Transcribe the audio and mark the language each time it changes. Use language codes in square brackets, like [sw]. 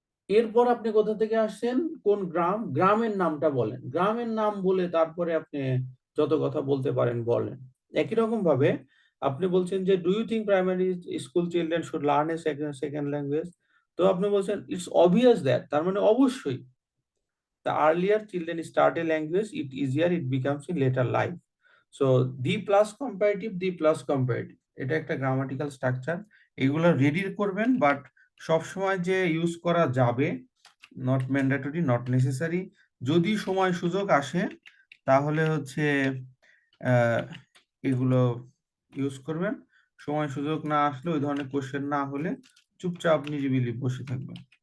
[bn] এরপর আপনি কোথা থেকে আসছেন, কোন গ্রাম, গ্রামের নামটা বলেন, গ্রামের নাম বলে তারপরে আপনি যত কথা বলতে পারেন বলেন। একই রকম ভাবে আপনি বলছেন যে [en] Do you think primary school children should learn a second language. [bn] তো আপনি বলছেন [en] it's obvious that, [bn] তার মানে অবশ্যই [en] the earlier children start a language, it easier it becomes in later life. So the plus comparative, the plus comparative, [bn] এটা একটা [en] Grammatical structure. [bn] এগুলো ready করবেন, বাট সব সময় যে ইউজ করা যাবে, [en] Not mandatory, not necessary. [bn] যদি সময় সুযোগ আসে তাহলে হচ্ছে আহ, এগুলো ইউজ করবেন। সময় সুযোগ না আসলে, ওই ধরনের কোশ্চেন না হলে চুপচাপ নিরিবিলি বসে থাকবেন।